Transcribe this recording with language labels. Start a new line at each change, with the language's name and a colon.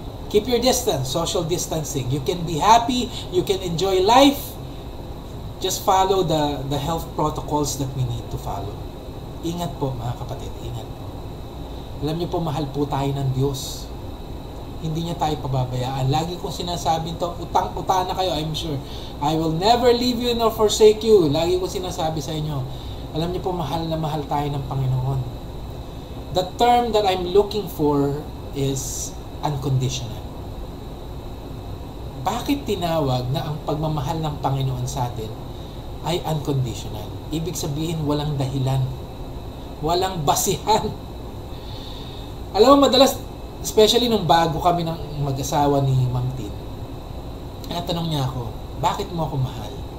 English: Keep your distance, social distancing. You can be happy, you can enjoy life, just follow the health protocols that we need to follow.
Filipino: Ingat po mga kapatid, ingat po. Alam niyo po, mahal po tayo ng Diyos. Hindi niya tayo pababayaan. Lagi kong sinasabi to, utang-utang na kayo,
English: I'm sure. I will never leave you nor forsake you.
Filipino: Lagi kong sinasabi sa inyo. Alam niyo po, mahal na mahal tayo ng Panginoon.
English: The term that I'm looking for is unconditional.
Filipino: Bakit tinawag na ang pagmamahal ng Panginoon sa atin ay unconditional? Ibig sabihin, walang dahilan. Walang basihan. Alam mo, madalas,
English: especially
Filipino: nung bago kami ng mag-asawa ni Ma'am Tin, natanong niya ako, bakit mo ako mahal?